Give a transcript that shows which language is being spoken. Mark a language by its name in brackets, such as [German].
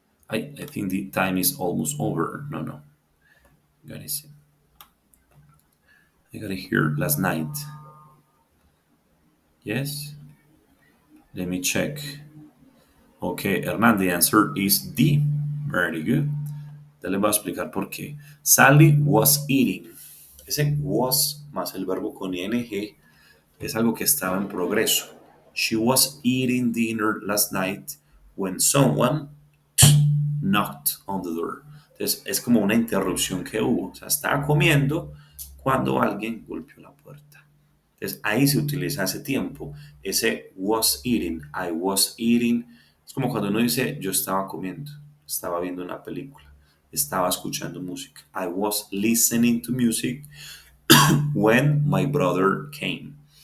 [English] I think the time is almost over. No. Gotta see. I gotta hear last night. Yes? Let me check. Okay, Hernán, the answer is D. Very good. [Spanish] Ya les voy a explicar por qué. [English] Sally was eating. [Spanish] Ese was más el verbo con ing es algo que estaba en progreso. [English] She was eating dinner last night when someone knocked on the door. [Spanish] Entonces es como una interrupción que hubo. O sea, estaba comiendo cuando alguien golpeó la puerta. Entonces ahí se utiliza ese tiempo. [English] Ese was eating, I was eating. [Spanish] Es como cuando uno dice yo estaba comiendo, estaba viendo una película, estaba escuchando música. [English] I was listening to music when my brother came.